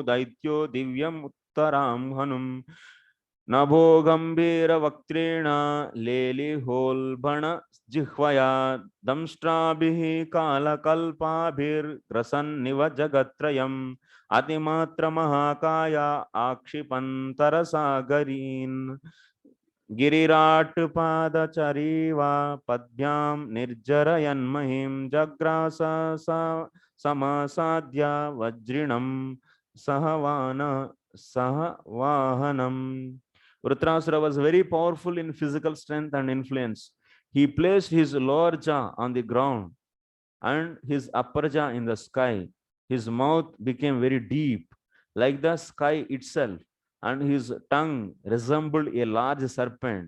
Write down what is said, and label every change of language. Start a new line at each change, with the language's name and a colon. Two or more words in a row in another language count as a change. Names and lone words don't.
Sanskrit: दैत्यो दिव्यम् उत्तरम् हनुम् नभो गम्भीर वक्त्रेण लेलि होल्बण जिह्वया दंष्ट्राभिः काल कल्पाभिर् ग्रसन् निव जगत्त्रयम् अतिमात्र महाकाय आक्षिपन्तर सागरीन् गिरिराट पादचरीवा पद्भ्याम निर्जरयन्महिं जग्रास समासाद्य वज्रिणं सहवाहनम.
English: Vritrasura was very powerful in physical strength and influence. He placed his lower jaw on the ground and his upper jaw in the sky. His mouth became very deep, like the sky itself, and his tongue resembled a large serpent.